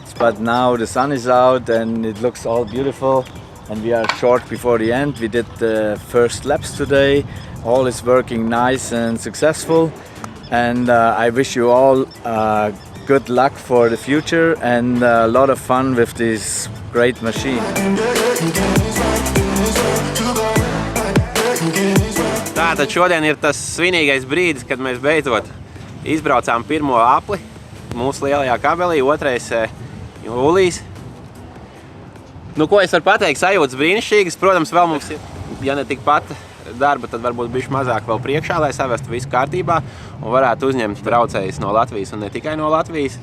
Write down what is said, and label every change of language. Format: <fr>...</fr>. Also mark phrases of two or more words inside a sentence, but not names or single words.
<en>But now the sun is out and it looks all beautiful. And we are short before the end. We did the first laps today. All is working nice and successful. And I wish you all good luck for the future and a lot of fun with this great machine.</en> <lv>Tātad šodien ir tas svinīgais brīdis, kad mēs beidzot izbraucām pirmo apli mūsu lielajā kabelī, 2. jūlijas. Ko es varu pateikt, sajūtas brīnišķīgas. Protams, vēl mums ir, ja ne tikpat darba, tad varbūt bišķi mazāk vēl priekšā, lai savestu visu kārtībā un varētu uzņemt braucējus no Latvijas un ne tikai no Latvijas.</lv>